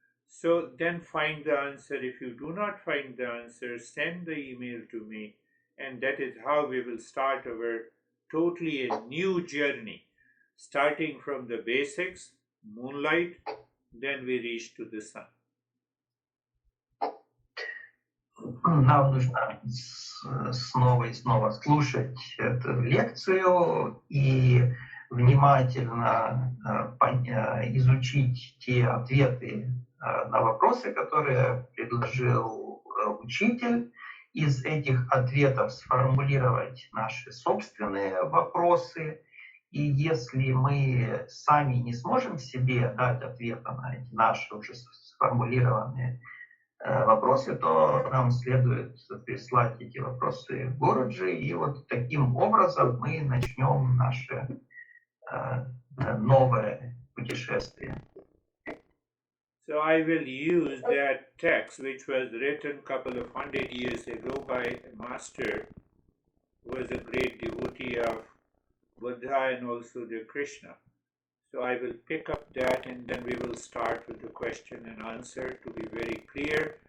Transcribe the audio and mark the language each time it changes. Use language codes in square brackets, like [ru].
[en] So then find the answer. If you do not find the answer, send the email to me, and that is how we will start our totally a new journey, starting from the basics, moonlight, then we reach to the sun. [ru] Нам нужно снова и снова слушать эту лекцию и внимательно изучить те ответы на вопросы, которые предложил учитель. Из этих ответов сформулировать наши собственные вопросы. И если мы сами не сможем себе дать ответа на эти наши уже сформулированные вопросы, то нам следует прислать эти вопросы Городжи, и вот таким образом мы начнем наше новое путешествие. [en] So I will use that text which was written a couple of 100 years ago by a master who was a great devotee of Buddha and also the Krishna. So I will pick up that and then we will start with the question and answer to be very clear.